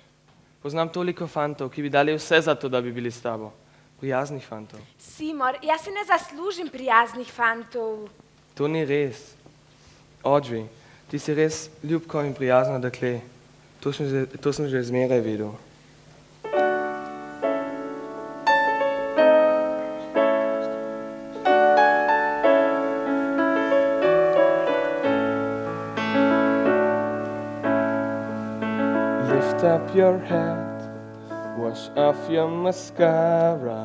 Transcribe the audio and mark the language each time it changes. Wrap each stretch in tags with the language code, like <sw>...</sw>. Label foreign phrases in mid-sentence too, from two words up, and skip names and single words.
<sl>Poznam toliko fantov, ki bi dali vse za to, da bi bili s tabo. Prijaznih fantov. Seymour, jaz si ne zaslužim prijaznih fantov. To ni res. Audrey, ti si res ljubko in prijazno dekle. To sem že zmeraj videl.</sl> <en>Lift up your head, wash off your mascara.</en>